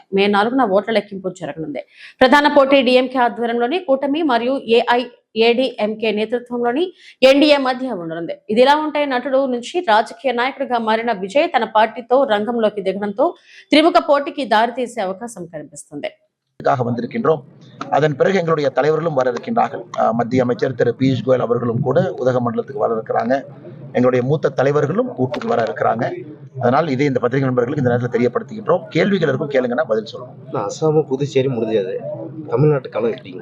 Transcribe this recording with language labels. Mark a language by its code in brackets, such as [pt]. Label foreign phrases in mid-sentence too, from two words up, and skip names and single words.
[te] మే 4న ఓట్ల లెక్కింపు జరగనుంది. ప్రధాన పోటీ డీఎంకే ఆధ్వర్యంలోని కూటమి మరియు ఏఐఏడీఎంకే నేతృత్వంలోని ఎన్డీఏ మధ్య ఉండనుంది. ఇదిలా ఉంటే నటుడు నుంచి రాజకీయ నాయకుడిగా మారిన విజయ్ తన పార్టీతో రంగంలోకి దిగడంతో త్రిముఖ పోటీకి దారితీసే అవకాశం కనిపిస్తుంది. [ta] வந்திருக்கின்றோம். அதன் பிறகு எங்களுடைய தலைவர்களும் வர இருக்கின்றார்கள். மத்திய அமைச்சர் திரு பியூஷ் கோயல் அவர்களும் கூட உதகமண்டலத்துக்கு வர இருக்கிறாங்க. எங்களுடைய மூத்த தலைவர்களும் கூட்டுக்கு வர இருக்கிறாங்க. அதனால் இதை இந்த பத்திரிகை நண்பர்களுக்கு இந்த நேரத்தில் தெரியப்படுத்துகின்றோம். கேள்விகள் இருக்கும், கேளுங்கன்னா பதில் சொல்லணும். அசாமும் புதுச்சேரி முடிஞ்சது, தமிழ்நாட்டு களம் எப்படிங்க?